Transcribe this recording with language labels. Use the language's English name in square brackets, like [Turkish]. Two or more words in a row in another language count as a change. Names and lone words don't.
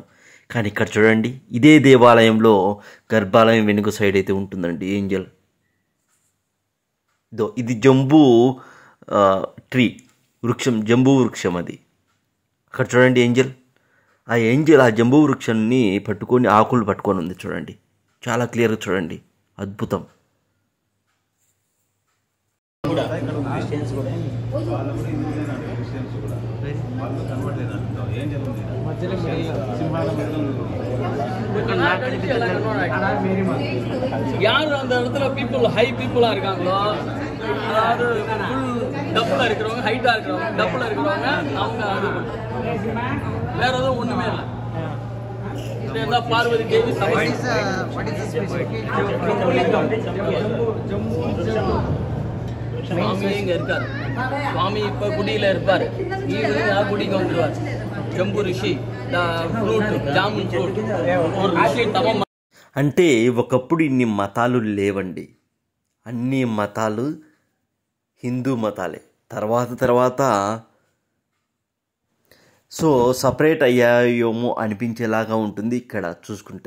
[Telugu] కానీ ఇక్కడ చూడండి, ఇదే దేవాలయంలో గర్భాలయం వెనుక సైడ్ అయితే ఉంటుందండి ఏంజల్. ఇది జంబూ ట్రీ వృక్షం, జంబూ వృక్షం అది. అక్కడ చూడండి ఏంజల్, ఆ జంబూ వృక్షాన్ని పట్టుకొని ఆకులు పట్టుకొని ఉంది చూడండి. చాలా క్లియర్గా చూడండి, అద్భుతం. [Tamil] யார் அந்த இடத்துல [English] high people [Tamil] இருக்காங்களோ, அதாவது டப்புல இருக்கிறவங்க, ஹைட்டா இருக்கிறவங்க, டப்புல இருக்கிறவங்க, அவங்க அது வேற எதுவும் ஒண்ணுமே இல்லை. இது பார்வதி தேவி சபை. சுவாமி இங்க இருக்காரு. சுவாமி இப்ப குடியில இருப்பாரு. ஈவினிங் குடிக்கு வந்துருவாரு. [Telugu] జంబూ రిషి [English] jamun fruit [Telugu] ఒక రిషి తపం. అంటే ఒకప్పుడు ఇన్ని మతాలు లేవండి. అన్ని మతాలు హిందూ మతాలే. తర్వాత [English] so separate [Telugu] అయ్యాయేమో అనిపించేలాగా ఉంటుంది ఇక్కడ చూసుకుంటే.